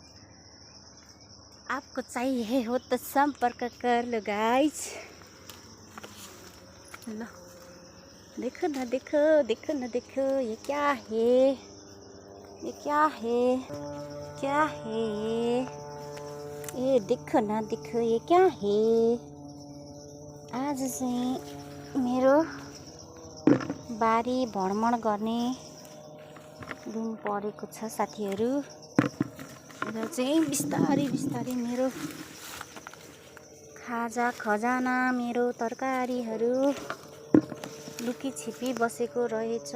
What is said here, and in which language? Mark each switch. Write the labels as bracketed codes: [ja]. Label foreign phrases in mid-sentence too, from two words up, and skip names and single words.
[hi] आपको चाहिए हो तो संपर्क कर लो गाइस। लो, देखो ना, देखो देखो ना, देखो ये क्या है, ये क्या है, क्या है ये देखो ना, देखो ये क्या है। [ne] आज चाहिँ मेरो बारी भ्रमण गर्ने दिन परेको छ साथीहरू। र चाहिँ बिस्तारै बिस्तारै मेरो खाजा खजाना, मेरो तरकारीहरू लुकी छिपी बसेको रहेछ।